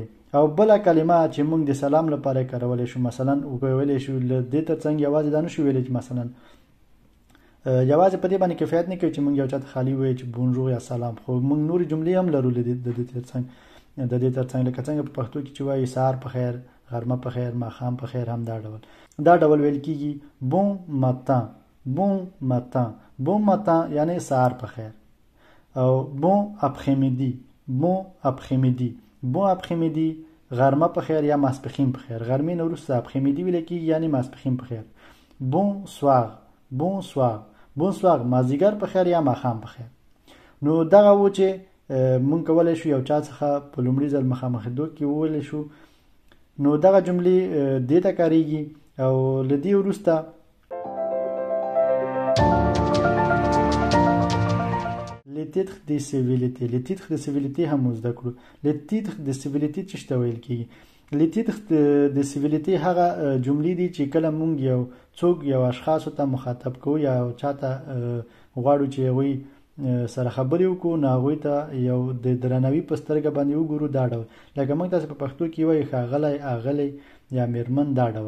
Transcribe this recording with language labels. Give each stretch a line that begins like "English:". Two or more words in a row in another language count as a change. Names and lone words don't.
Pashto: او بله کلمه چې موږ د سلام لپاره کولی شو مثلا ویلی شو له دې ترڅنګ یوازې دا نه شو ویلی چې مثلا یوازې په دې باندې کفایت نه کوي چې موږ یو چا ته خالي ووایو چې بونژور یا سلام، خو موږ نورې جملې هم لرو د دې ترڅنګ لکه څنګه په پښتو کې چې وایي سهار په خیر، غرمه په خیر، ماښام په خیر، هم دا ډول ویل کېږي.
French: bon matin bon matin bon matin
Pashto: یعنی سهار په خیر. او
French: bon après-midi bon après-midi bon après-midi
Pashto: غرمه په خیر یا ماسپښین په خیر. غرمې نه وروسته اپخیمیدي ویل کېږي یعنی ماسپښین په خیر.
French: bonsoir bonsoir bonsoir
Pashto: مازدیګر په خیر یا ماښام په خیر. نو دغه و چې موږ کولی شو یو چا څخه په لومړي ځل مخامخېدو کې وویلی شو. نو دغه جملې دې ته کارېږي. او له دې وروسته
French: les titres de civilité. les titres de civilité
Pashto: هم زده کړو.
French: les titres de civilité
Pashto: څه ته ویل کېږي؟ les titres de civilité هغه جملې دي چې کله موږ یو څوک یو اشخاصو ته مخاطب کوو یا چا ته غواړو چې هغوی سره خبرې وکړو نو هغوی ته یو د درناوي په سترګه باندې وګورو دا ډول. لکه موږ تاسې په پښتو کې وایي ښاغلی اغلی یا میرمن دا ډول.